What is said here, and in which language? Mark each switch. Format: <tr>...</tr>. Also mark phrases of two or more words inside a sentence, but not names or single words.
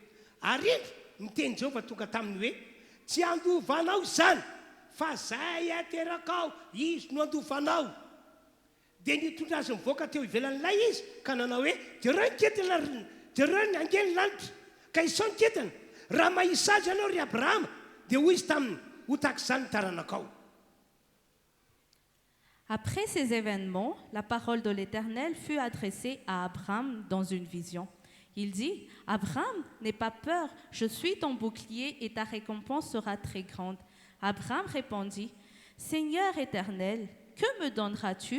<mg>Ary indro ny teny Jehova tonga taminy hoe tsy andovanao zany, fa zay aterakao izy no andovanao. Dia nitondra azy mivoaka teo ivelan'ilay izy ka nanao hoe jereo ny angeny lanitra ka isao niketana raha mahisazy anao ry Abrahama dia hoy izy taminy ho tahak'izany ny taranakao.</mg> <fr>Après ces événements, la parole de l'Éternel fut adressée à Abraham dans une vision. Il dit, « Abraham, n'aie pas peur, je suis ton bouclier et ta récompense sera très grande. » Abraham répondit, « Seigneur éternel, que me donneras-tu?</fr>